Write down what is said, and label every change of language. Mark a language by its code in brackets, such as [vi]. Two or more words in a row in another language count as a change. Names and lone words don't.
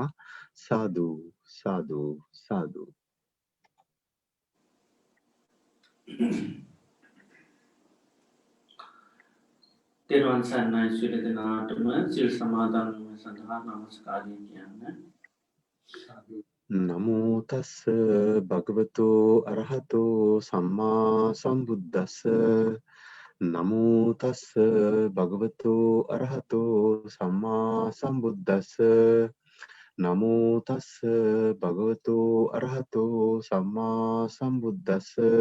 [si] සාදු සාදු සාදු. තෙරුවන් සරණයි සියලු දෙනාටම සිල් සමාදන් වීම සඳහා නමස්කාරය කියන්න. [pi] නමෝ තස්ස භගවතු අරහතෝ සම්මා සම්බුද්දස්ස නමෝ තස්ස භගවතු අරහතෝ සම්මා සම්බුද්දස්ස නමෝ තස්ස භගවතු අරහතෝ සම්මා සම්බුද්දස්ස.